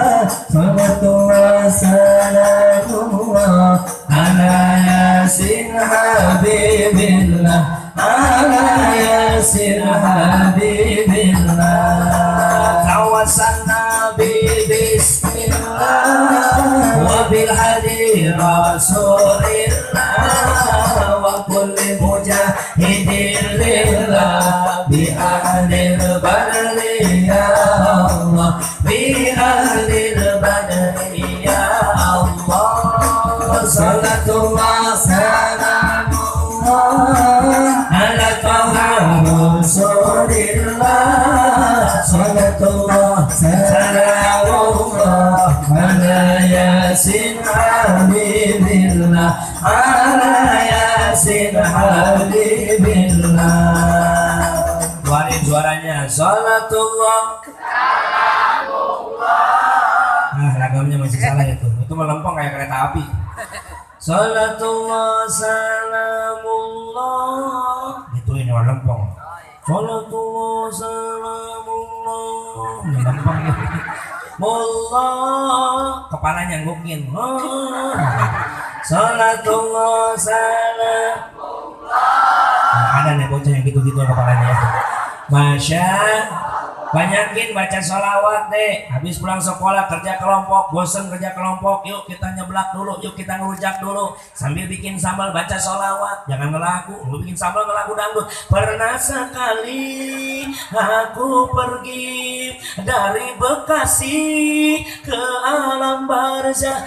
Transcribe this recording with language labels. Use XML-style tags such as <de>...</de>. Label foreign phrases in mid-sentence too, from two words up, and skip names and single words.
<ar>صلاة الله سلام الله على يس حبيب الله. على يس حبيب الله. توسلنا نبي بسم الله وبالهادي رسول الله وكل مجاهدين لله بأهل البدر يا الله، بأهل البدر يا الله. صلاة الله سلام الله على طه رسول الله. صلاة الله سلام الله على يس حبيب الله. على يس حبيب الله.</ar> <id>Keluarin suaranya.</id> <ar>صلاة الله سلام الله.</ar> <id>Lagamnya masih salah itu melempeng kayak kereta api.</id> <ar>صلاة الله سلام الله.</ar> <id>Itu ini melempeng.</id> <ar>صلاة الله سلام الله.</ar> <id>Melempeng. Mullah kepalanya nggukin.</id> <ar>صلاة الله سلام الله.</ar> <id>Ada nih bocah yang gitu-gitu kepalanya. Masya, banyakin baca sholawat deh. Habis pulang sekolah kerja kelompok, bosen kerja kelompok, yuk kita nyeblak dulu, yuk kita ngerujak dulu, sambil bikin sambal baca sholawat. Jangan ngelaku, lu bikin sambal ngelaku dangdut. Pernah sekali aku pergi dari Bekasi ke alam barzah.</id>